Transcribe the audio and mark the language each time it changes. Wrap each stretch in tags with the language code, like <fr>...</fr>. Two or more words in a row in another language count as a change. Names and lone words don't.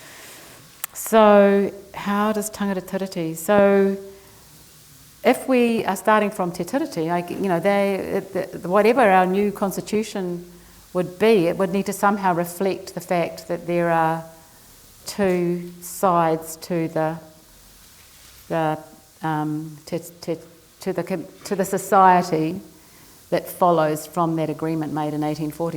<en>So how does</en> <mi>Tangata Tiriti?</mi> <en>So if we are starting from</en> <mi>te tiriti,</mi> <en>whatever our new constitution would be, it would need to somehow reflect the fact that there are two sides to the society that follows from that agreement made in 1840.</en>